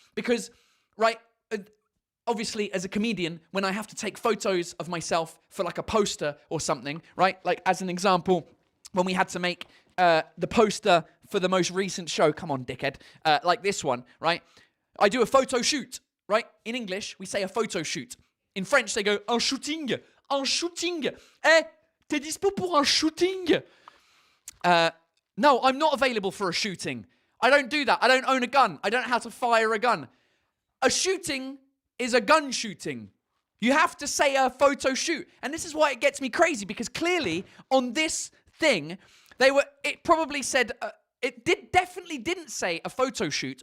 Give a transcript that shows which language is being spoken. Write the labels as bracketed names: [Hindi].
[English] Because, right, obviously as a comedian, when I have to take photos of myself for like a poster or something, right? Like as an example, when we had to make the poster for the most recent show, come on, dickhead, like this one, right? I do a photo shoot, right? In English, we say a photo shoot. In French, they go, un shooting. [French] Un shooting. T'es dispo pour un shooting? [English] No, I'm not available for a shooting. I don't do that. I don't own a gun. I don't know how to fire a gun. A shooting is a gun shooting. You have to say a photo shoot. And this is why it gets me crazy, because clearly on this thing, it probably said, definitely didn't say a photo shoot.